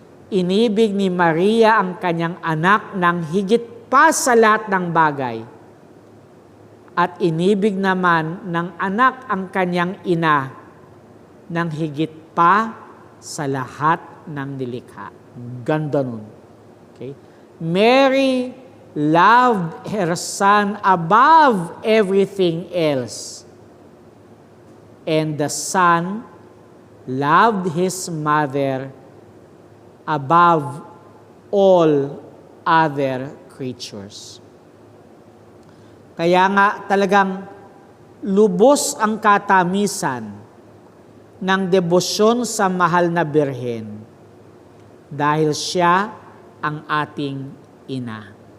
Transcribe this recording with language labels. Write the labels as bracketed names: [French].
[Filipino] Inibig ni Maria ang kanyang anak ng higit pa sa lahat ng bagay. At inibig naman ng anak ang kanyang ina ng higit pa sa lahat ng nilikha. Ganda nun. Okay? [English] Mary loved her son above everything else. and the Son loved His mother above all other creatures. [Filipino] Kaya nga talagang lubos ang katamisan ng debosyon sa mahal na birhen dahil siya ang ating ina.